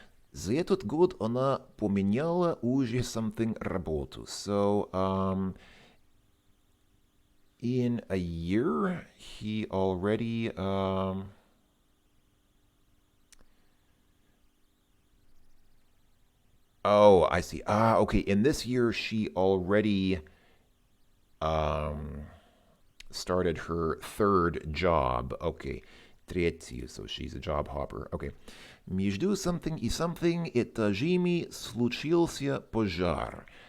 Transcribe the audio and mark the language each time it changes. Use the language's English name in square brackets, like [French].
[Russian] За этот год она поменяла уже something работу. [English] So, in a year, he already oh, I see. Okay. In this year, she already started her third job. Okay. Третью, so she's a job hopper. Okay. [Russian] Между something и something этажами случился пожар.